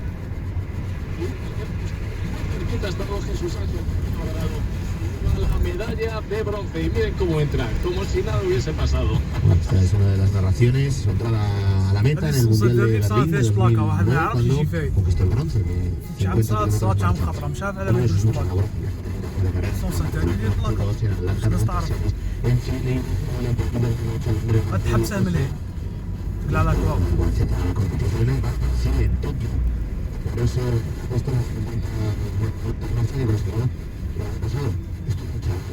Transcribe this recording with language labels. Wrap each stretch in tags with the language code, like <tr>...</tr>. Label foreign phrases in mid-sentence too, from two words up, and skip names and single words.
<es>cerquita ha estado Jesús Ángel la medalla de bronce y miren cómo entra, como si nada hubiese pasado. Esta es una de las narraciones, su entrada a la meta en el Mundial de Berlín de 2009 cuando conquistó el bronce de 50 kilómetros.</es> <ar>تحبسها مليح تقلع على كوا</ar> <es>sigue en Tokio. Por eso esto no es pasado. Esto es</es>